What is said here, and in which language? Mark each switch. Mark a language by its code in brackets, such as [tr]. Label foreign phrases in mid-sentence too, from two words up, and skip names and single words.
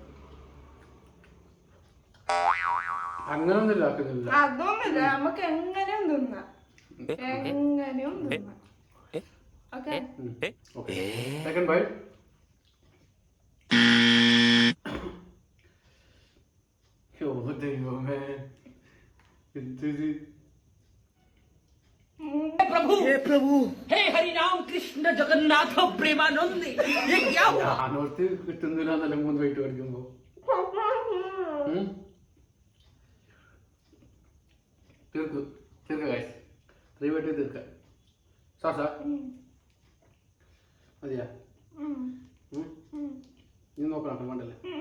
[ml] അങ്ങനൊന്നുമില്ല, ആക്കുന്നില്ല. അതൊന്നുമില്ല, നമുക്ക് എങ്ങനെയും തിന്നാം. ഓക്കെ, [en] second bite. ദൈവമേ, [hi] हे प्रभु, हे हरि राम कृष्ण जगन्नाथ प्रेमानंद, ये क्या हुआ? [ml] ഞാനോർത്ത് കിട്ടുന്നില്ല എന്നല്ല 3 ബൈറ്റ് പഠിക്കുമ്പോ. തീർക്ക ഗൈസ്, 3 ബൈറ്റ് തീർക്ക. സാസാ മതിയാ? നീ നോക്കണം, വേണ്ടല്ലേ?